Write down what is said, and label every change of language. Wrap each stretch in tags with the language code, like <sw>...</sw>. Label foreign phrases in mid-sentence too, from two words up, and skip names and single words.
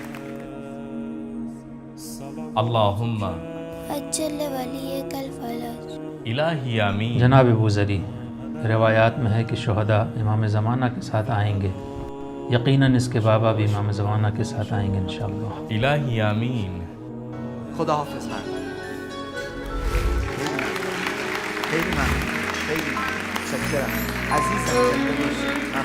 <ar>अल्लाहुम्मा عجل لوليك الفرج. إلهي آمين.</ar> <ur>جناب ابو زری، روایات میں ہے کہ شہدا امام زمانہ کے ساتھ آئیں گے. یقیناً اس کے بابا بھی امام زمانہ کے ساتھ آئیں گے ان شاء اللہ.</ur> <ar>إلهي آمين.</ar> <fa>خدا حافظ من خیلی ممنون. خیلی متشکرم عزیزم.</fa>